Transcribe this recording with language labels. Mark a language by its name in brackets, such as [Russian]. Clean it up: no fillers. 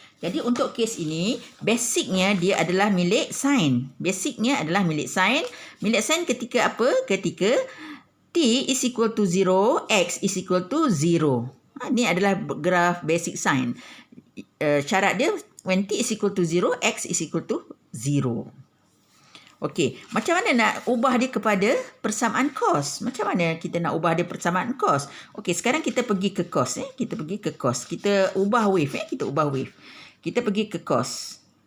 [Malay] Jadi untuk kes ini, basicnya dia adalah milik sin. Basicnya adalah milik sin. Milik sin ketika apa? [English] Ketika T is equal to 0, X is equal to 0. [Malay] Ini adalah graf basic sin. Syarat dia, [English] when T is equal to 0, X is equal to 0. [Malay] Okey, macam mana nak ubah dia kepada persamaan cos? Macam mana kita nak ubah dia persamaan cos? Okey, sekarang kita pergi ke cos. Kita pergi ke cos. Kita ubah wave. Kita ubah wave. Kita pergi ke cos.